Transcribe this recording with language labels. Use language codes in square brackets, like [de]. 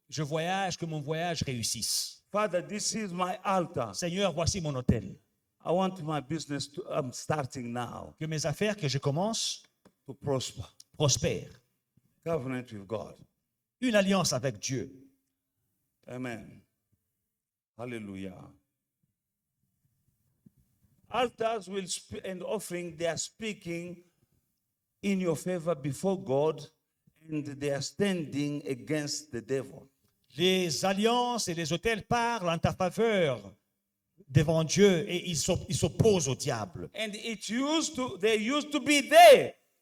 [fr] Je voyage, que mon voyage réussisse. [en] Father, this is my altar. [fr] Seigneur, voici mon autel. [en] I want my business to, I'm starting now [fr] Que mes affaires que je commence [en] to prosper. [fr] prospèrent. [en] Covenant with God. [fr] Une alliance avec Dieu. [en] Amen. Hallelujah. Altars will and offering, they are speaking in your favor before God, and they are standing against the devil. [fr] Les alliances et les autels parlent en ta faveur devant Dieu et ils s'opposent au diable. [en] And they used to be there